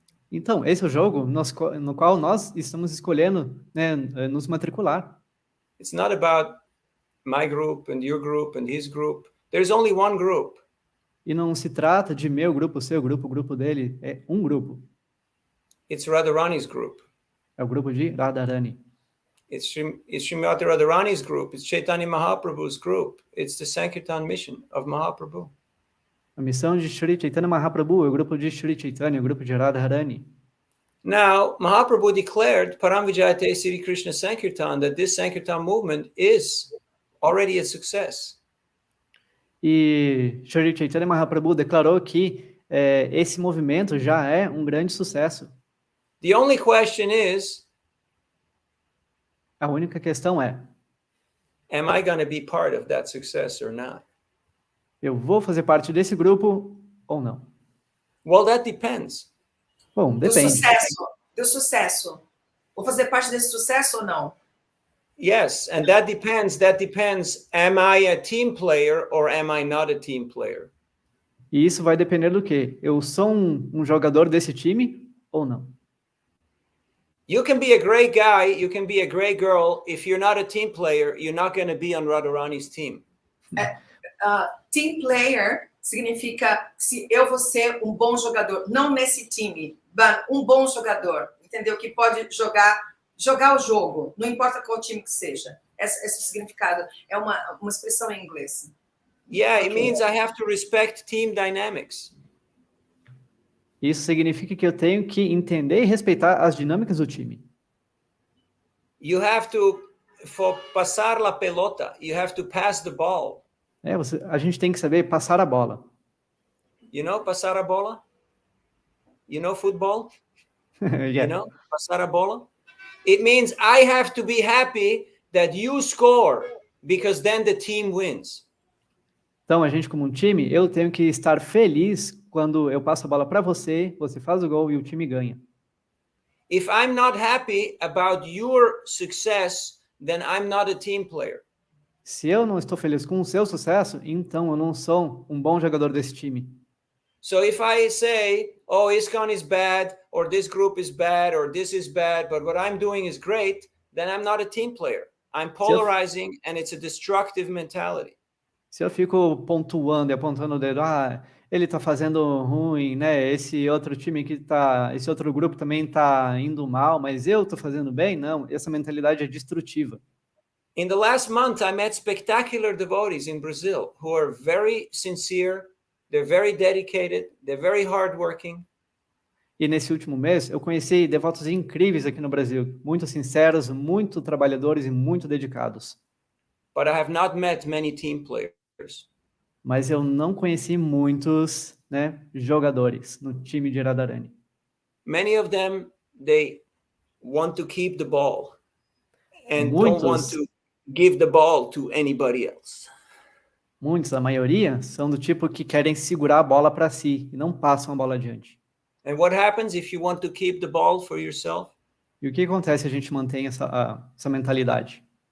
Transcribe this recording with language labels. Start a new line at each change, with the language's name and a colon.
Portuguese: Então, esse é o jogo no qual nós estamos escolhendo, né, nos matricular.
English: It's not about my group and your group and his group. There's only one group.
Portuguese: E não se trata de meu grupo, seu grupo, o grupo dele. É um grupo.
English: It's Radharani's group.
Portuguese: É o grupo de Radharani.
English: It's Srimati Radharani's group. It's Chaitanya Mahaprabhu's group. It's the Sankirtan mission of Mahaprabhu.
Portuguese: A missão de Shri Chaitanya Mahaprabhu é o grupo de Shri Chaitanya, o grupo de Radharani.
English: Now, Mahaprabhu declared Param Vijayate Sri Krishna Sankirtan that this Sankirtan movement is already a success.
Portuguese: E Shri Chaitanya Mahaprabhu declarou que esse movimento já é um grande sucesso.
English: The only question is,
Portuguese: A única questão é:
English: am I going to be part of that success or not?
Portuguese: eu vou fazer parte desse grupo ou não? Well, that depends. Bom, depende. Do sucesso. Vou fazer parte desse sucesso ou não?
English: Yes, and that depends. Am I a team player or am I not a team player?
Portuguese: E isso vai depender do quê? Eu sou um jogador desse time ou não?
English: You can be a great guy, you can be a great girl. If you're not a team player, you're not going to be on Radharani's team.
Portuguese: Team player significa se eu vou ser um bom jogador, não nesse time, mas um bom jogador, entendeu? Que pode jogar o jogo, não importa qual time que seja. Esse significado é uma expressão em inglês.
English: Yeah, it means I have to respect team dynamics.
Portuguese: Isso significa que eu tenho que entender e respeitar as dinâmicas do time.
English: You have to for
Spanish: pasar la pelota,
English: you have to pass the ball.
Portuguese: A gente tem que saber passar a bola.
English: You know,
Portuguese: pasar a bola?
English: You know football? Yeah. You know,
Portuguese: pasar a bola?
English: It means I have to be happy that you score because then the team wins.
Portuguese: Então, a gente como um time, eu tenho que estar feliz quando eu passo a bola para você, você faz o gol e o time ganha.
English: If I'm not happy about your success, then I'm not a team player.
Portuguese: Se eu não estou feliz com o seu sucesso, então eu não sou um bom jogador desse time.
English: So if I say, oh, Iskon is bad, or this group is bad, or this is bad, but what I'm doing is great, then I'm not a team player. I'm polarizing and it's a destructive mentality.
Portuguese: Se eu fico pontuando e apontando o dedo, ele tá fazendo ruim, né? Esse outro time esse outro grupo também tá indo mal, mas eu tô fazendo bem? Não, essa mentalidade é destrutiva.
English: In the last month, I met spectacular devotees in Brazil who are very sincere, they're very dedicated, they're very hardworking.
Portuguese: E nesse último mês, eu conheci devotos incríveis aqui no Brasil, muito sinceros, muito trabalhadores e muito dedicados.
English: But I have not met many team players.
Portuguese: Mas eu não conheci muitos, né, jogadores no time de Radharani.
English: Many of them, they want to keep the ball and don't want to give the ball to anybody else.
Portuguese: Muitos, a maioria, são do tipo que querem segurar a bola para si e não passam a bola adiante.
English: And what happens if you want to keep the ball for yourself?
Portuguese: E o que acontece se a gente mantém essa mentalidade?